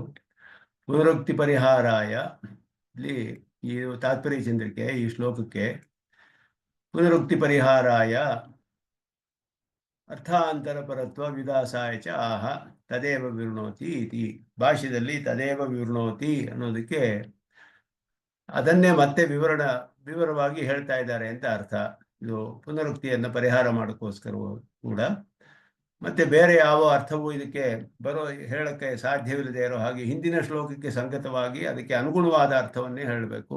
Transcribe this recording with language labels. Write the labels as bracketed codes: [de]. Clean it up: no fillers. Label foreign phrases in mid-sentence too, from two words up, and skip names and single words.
[sa] ಪುನರುಕ್ತಿ ಪರಿಹಾರಾಯ, [kn] ಇಲ್ಲಿ ಈ ತಾತ್ಪರ್ಯ ಚಂದ್ರಿಕೆ ಈ ಶ್ಲೋಕಕ್ಕೆ [sa] ಪುನರುಕ್ತಿ ಪರಿಹಾರಾಯ ಅರ್ಥಾಂತರ ಪರತ್ವ ವಿದಾಸಾಯ ಚ ಆಹ ತದೇವ ವಿವೃಣೋತಿ ಇತಿ. [kn] ಭಾಷ್ಯದಲ್ಲಿ [sa] ತದೇವ ವಿವೃಣೋತಿ [kn] ಅನ್ನೋದಕ್ಕೆ ಅದನ್ನೇ ಮತ್ತೆ ವಿವರವಾಗಿ ಹೇಳ್ತಾ ಇದ್ದಾರೆ ಅಂತ ಅರ್ಥ. ಇದು ಪುನರುಕ್ತಿಯನ್ನು ಪರಿಹಾರ ಮಾಡೋಕ್ಕೋಸ್ಕರ ಕೂಡ, ಮತ್ತೆ ಬೇರೆ ಯಾವ ಅರ್ಥವೂ ಇದಕ್ಕೆ ಹೇಳಕ್ಕೆ ಸಾಧ್ಯವಿಲ್ಲದೆ ಇರೋ ಹಾಗೆ ಹಿಂದಿನ ಶ್ಲೋಕಕ್ಕೆ ಸಂಗತವಾಗಿ ಅದಕ್ಕೆ ಅನುಗುಣವಾದ ಅರ್ಥವನ್ನೇ ಹೇಳಬೇಕು.